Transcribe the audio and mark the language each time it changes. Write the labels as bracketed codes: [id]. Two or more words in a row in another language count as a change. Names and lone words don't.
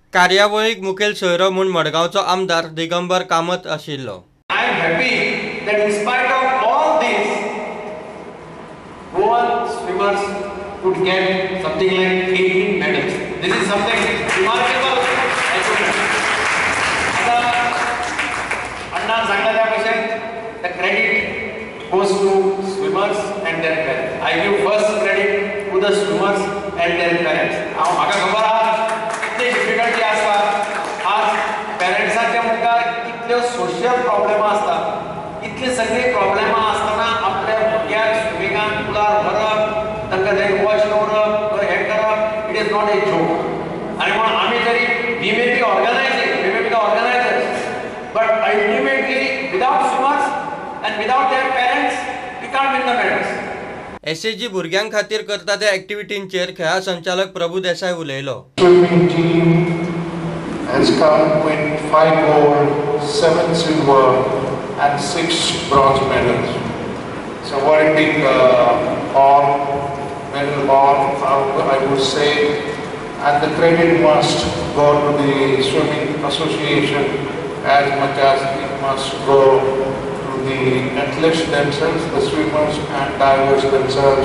[kok] कार्यावळीक मुखेल सोयरो म्हूण मडगांवचो आमदार दिगंबर कामत आशिल्लो. [en] I am happy that in spite of all this, Goan swimmers could get something like 18 medals. This is something remarkable achievement. [kok] आता अन्ना सांगला त्या भाषेत [en] the credit goes to swimmers and their parents. I give first credit to the swimmers and their parents. [kok] म्हाका खबर आहा कितली डिफिकल्टी आसता. आज पेरेंट्साच्या मुखार कितल्यो [en] social problem [kok] आसतात. इतले सगळे प्रॉब्लेम आसतना आपल्या भुरग्याक स्विमिंगाक पुलार भरप, तांकां थंय वॉच दवरप, हें करप, [en] It is not a joke. [kok] आनी म्हणून आमी तरी [en] We may be organizers, but ultimately without swimmers and without their parents we can't win the medals. [kok] एसएजी भुरग्यां खातीर करता त्या एक्टिविटींचेर खेळा संचालक प्रभू देसाय उलयलो. [en] Swimming team has come with 5 gold, 7 silver and 6 bronze medals. So very big medal honor, I would say, and the credit must go to the swimming association as much as it must go to the athletes themselves, the swimmers and divers themselves.